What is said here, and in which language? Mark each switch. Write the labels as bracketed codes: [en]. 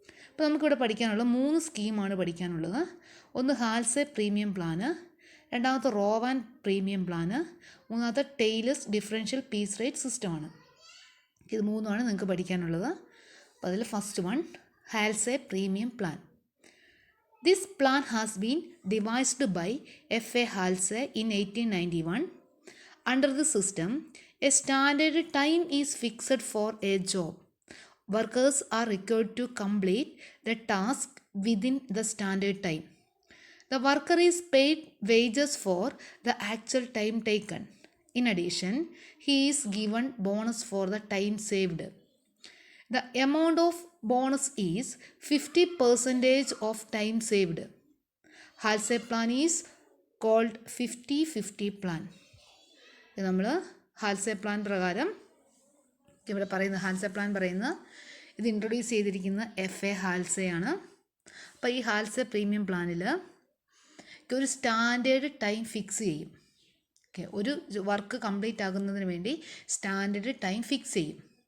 [ml] ഇപ്പോൾ നമുക്കിവിടെ പഠിക്കാനുള്ള 3 സ്കീമാണ് പഠിക്കാനുള്ളത്. ഒന്ന് ഹാൽസെ പ്രീമിയം പ്ലാന്, രണ്ടാമത്തെ റോവാൻ പ്രീമിയം പ്ലാന്, മൂന്നാമത്തെ ടെയ്ലേഴ്സ് ഡിഫറൻഷ്യൽ പീസ് റേറ്റ് സിസ്റ്റമാണ്. ഇത് മൂന്നുമാണ് നിങ്ങൾക്ക് പഠിക്കാനുള്ളത്. അപ്പോൾ അതിൽ first one ഹാൽസെ premium plan. [en] This plan has been devised by F.A. Halse in 1891. Under the system, a standard time is fixed for a job. Workers are required to complete the task within the standard time. The worker is paid wages for the actual time taken. In addition, he is given bonus for the time saved. The amount of bonus is 50% of time saved. Halse plan is called 50-50 plan. [ml] ഇത് നമ്മൾ ഹാൽസെ plan പ്രകാരം ഇവിടെ പറയുന്ന ഹാൽസെ plan പറയുന്ന ഇത് introduce ചെയ്തിരിക്കുന്ന F.A. ഹാൽസെയാണ്. അപ്പോൾ ഈ ഹാൽസെ പ്രീമിയം പ്ലാനിൽ ഒരു സ്റ്റാൻഡേർഡ് ടൈം ഫിക്സ് ചെയ്യും. ഒരു വർക്ക് കംപ്ലീറ്റ് ആകുന്നതിന് വേണ്ടി സ്റ്റാൻഡേർഡ് ടൈം ഫിക്സ് ചെയ്യും.